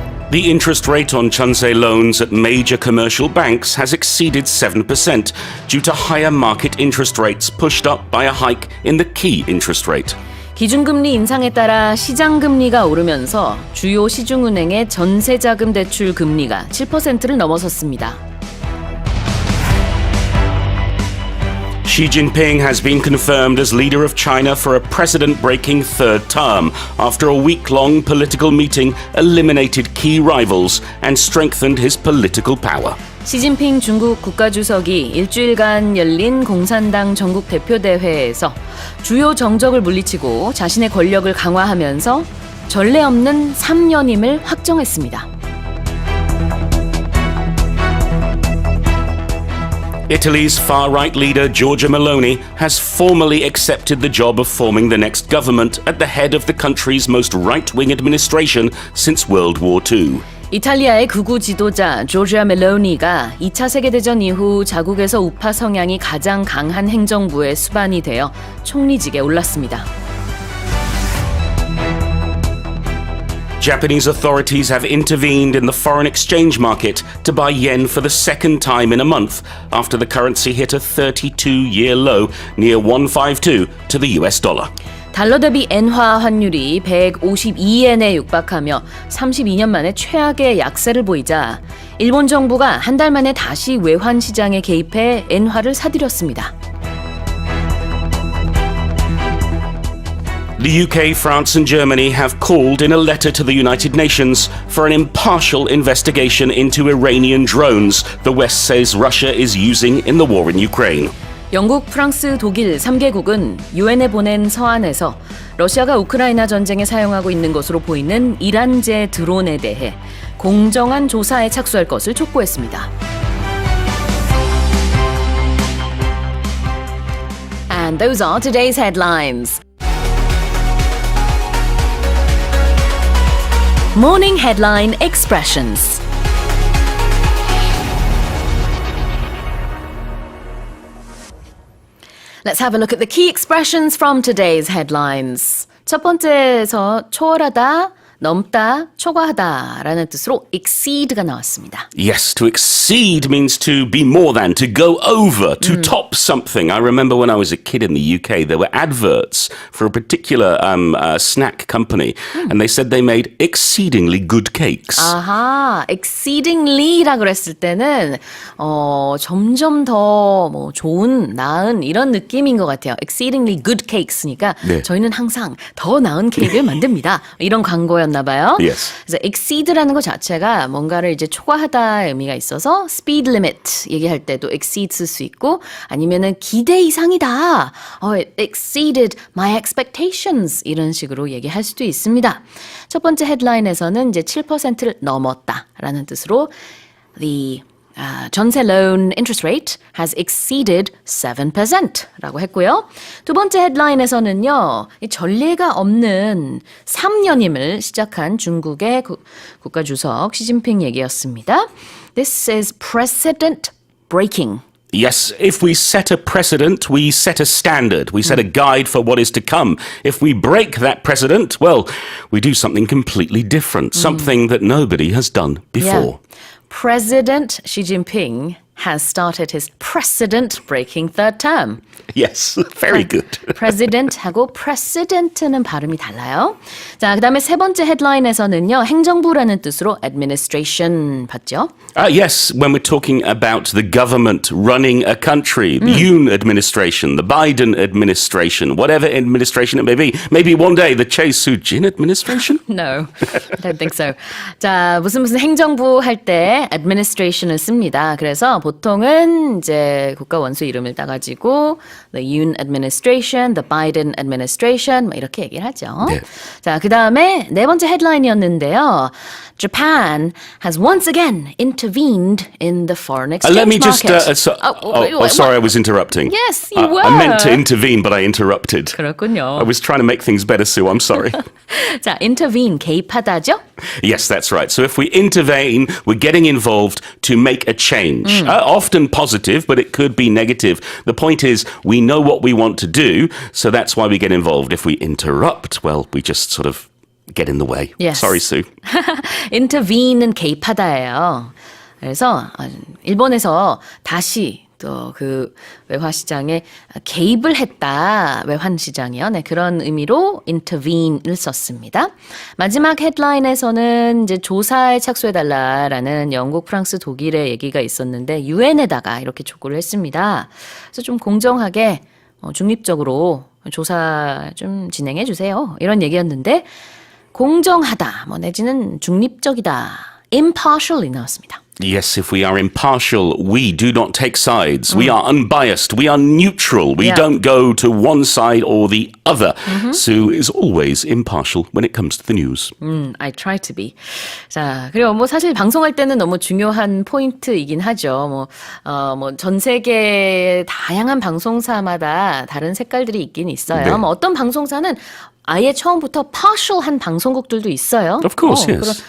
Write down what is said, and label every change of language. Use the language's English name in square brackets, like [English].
[English] The interest rate on Chunse loans at major commercial banks has exceeded 7% due to higher market interest rates pushed up by a hike in the key interest rate. [Korean] 기준금리 인상에 따라 시장금리가 오르면서 주요 시중은행의 전세자금 대출 금리가 7%를 넘어섰습니다. [English] Xi Jinping has been confirmed as leader of China for a president-breaking third term after a week-long political meeting eliminated key rivals and strengthened his political power. [Korean] 시진핑 중국 국가주석이 일주일간 열린 공산당 전국 대표대회에서 주요 정적을 물리치고 자신의 권력을 강화하면서 전례 없는 3년임을 확정했습니다. [English] Italy's far-right leader Giorgia Meloni has formally accepted the job of forming the next government at the head of the country's most right-wing administration since World War II. [Korean] 이탈리아의 극우 지도자 조르지아 멜로니가 2차 세계대전 이후 자국에서 우파 성향이 가장 강한 행정부의 수반이 되어 총리직에 올랐습니다. [English] Japanese authorities have intervened in the foreign exchange market to buy yen for the second time in a month after the currency hit a 32-year low near 152 to the US dollar. [Korean] 달러 대비 엔화 환율이 152엔에 육박하며 32년 만에 최악의 약세를 보이자 일본 정부가 한 달 만에 다시 외환 시장에 개입해 엔화를 사들였습니다. [English] The UK, France and Germany have called in a letter to the United Nations for an impartial investigation into Iranian drones the West says Russia is using in the war in Ukraine. [Korean] 영국, 프랑스, 독일 3개국은 유엔에 보낸 서한에서 러시아가 우크라이나 전쟁에 사용하고 있는 것으로 보이는 이란제 드론에 대해 공정한 조사에 착수할 것을 촉구했습니다. [English] And those are today's headlines. Morning Headline Expressions. Let's have a look at the key expressions from today's headlines. [Korean] 첫 번째에서 초월하다, 넘다, 초과하다라는 뜻으로 exceed가 나왔습니다. [English] Yes, to exceed means to be more than, to go over, to top something. I remember when I was a kid in the UK, there were adverts for a particular snack company, and they said they made exceedingly good cakes. [Korean] 아하, exceedingly라고 그랬을 때는 점점 더 뭐 좋은, 나은 이런 느낌인 것 같아요. [English] exceedingly good cakes니까 [Korean] 네. 저희는 항상 더 나은 케이크를 만듭니다. 이런 광고였나 봐요. [English] Yes. [Korean] 그래서 exceed라는 것 자체가 뭔가를 이제 초과하다의 의미가 있어서 speed limit 얘기할 때도 exceed 쓸 수 있고 아니면은 기대 이상이다. [English] It exceeded my expectations [Korean] 이런 식으로 얘기할 수도 있습니다. 첫 번째 헤드라인에서는 이제 7%를 넘었다라는 뜻으로 [English] the 전세 loan interest rate has exceeded 7% [Korean] 라고 했고요. 두 번째 헤드라인에서는요. 이 전례가 없는 3년임을 시작한 중국의 국가주석 시진핑 얘기였습니다. [English] This is precedent breaking. Yes, if we set a precedent, we set a standard. We set a guide for what is to come. If we break that precedent, well, we do something completely different, something that nobody has done before. Yeah. President Xi Jinping has started his precedent-breaking third term. Yes, very good. [Korean] President하고 precedent는 발음이 달라요. 자, 그다음에 세 번째 헤드라인에서는요. 행정부라는 뜻으로 administration 봤죠? [English] Yes, when we're talking about the government running a country, the Yoon administration, the Biden administration, whatever administration it may be. Maybe one day the Chae Soo-jin administration? No, I don't think so. [Korean] 자, 무슨 행정부 할 때 administration을 씁니다. 그래서 보통은 이제 국가 원수 이름을 따가지고 [English] the Yoon administration, the Biden administration [Korean] 뭐 이렇게 얘기를 하죠. 네. 자, 그 다음에 네 번째 헤드라인이었는데요. [English] Japan has once again intervened in the foreign exchange Let me just. market. Sorry, I was interrupting. Yes, you were. I meant to intervene, but I interrupted. [Korean] 그렇군요. [English] I was trying to make things better, Sue. I'm sorry. [Korean] 자, intervene, 개입하다죠? [English] Yes, that's right. So if we intervene, we're getting involved to make a change. Often positive, but it could be negative. The point is, we know what we want to do, so that's why we get involved. If we interrupt, well, we just sort of get in the way. Yes. Sorry, Sue. [Korean] intervene는 개입하다예요. 그래서 일본에서 다시 또 그 외환 시장에 개입을 했다. 외환 시장이요. 네, 그런 의미로 intervene를 썼습니다. 마지막 헤드라인에서는 이제 조사에 착수해달라라는 영국, 프랑스, 독일의 얘기가 있었는데 유엔에다가 이렇게 촉구를 했습니다. 그래서 좀 공정하게 중립적으로 조사 좀 진행해 주세요. 이런 얘기였는데 공정하다, 뭐 내지는 중립적이다, impartial이 나왔습니다. [English] Yes, if we are impartial, we do not take sides. We are unbiased. We are neutral. We Yeah. don't go to one side or the other. Sue is always impartial when it comes to the news. I try to be. [Korean] 자, 그리고 뭐 사실 방송할 때는 너무 중요한 포인트이긴 하죠. 뭐 전 세계 다양한 방송사마다 다른 색깔들이 있긴 있어요. 네. 뭐 어떤 방송사는 아예 처음부터 partial한 방송국들도 있어요. [English] Of course, yes.